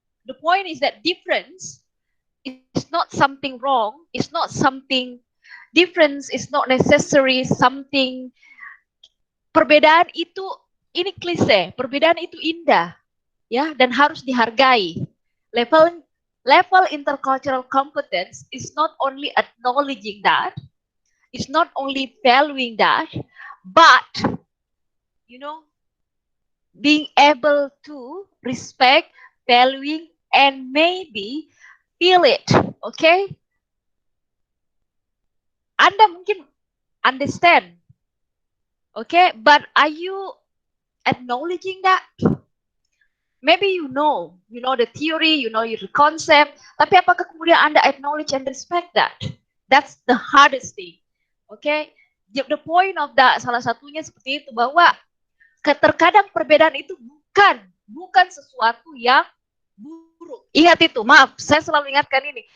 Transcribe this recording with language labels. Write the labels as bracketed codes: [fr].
[en] The point is that difference is not something wrong. It's not something difference is not necessary something. [id] Perbedaan itu, ini klise, perbedaan itu indah, ya, dan harus dihargai. [en] Level intercultural competence is not only acknowledging that, it's not only valuing that, but being able to respect, valuing, and maybe feel it. Okay? [id] Anda mungkin [en] understand. Okay, but are you acknowledging that? Maybe you know the theory, you know the concept, [id] tapi apakah kemudian Anda [en] acknowledge and respect that? That's the hardest thing. Okay? The point of that, [id] salah satunya seperti itu, bahwa terkadang perbedaan itu bukan sesuatu yang buruk. Ingat itu, maaf, saya selalu ingatkan ini.